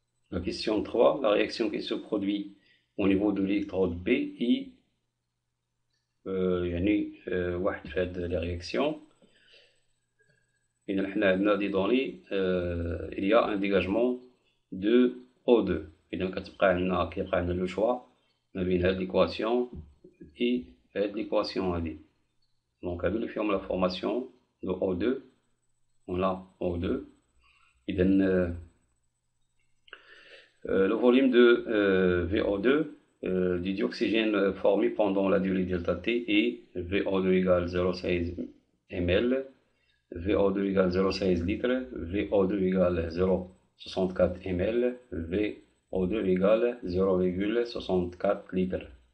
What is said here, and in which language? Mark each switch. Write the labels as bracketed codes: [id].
[fr] La question 3, la réaction qui se produit au niveau de l'électrode B est [ar] واحد في هذه [fr] les réactions. [ar] إذا حنا عندنا [fr] des données, il y a un dégagement de O2. [ar] إذا كيبقى عندنا لو شوا ما بين هاد [fr] l'équation et [ar] هاد l'équation هادي. [fr] Donc [ar] هادو اللي فيهم [fr] la formation de O2. On a O2. إذا le volume de VO2 du dioxygène formé pendant la durée delta T est VO2 égale 0,16 ml, VO2 égale 0,16 litres, VO2 égale 0,64 ml, VO2 égale 0,64 litres.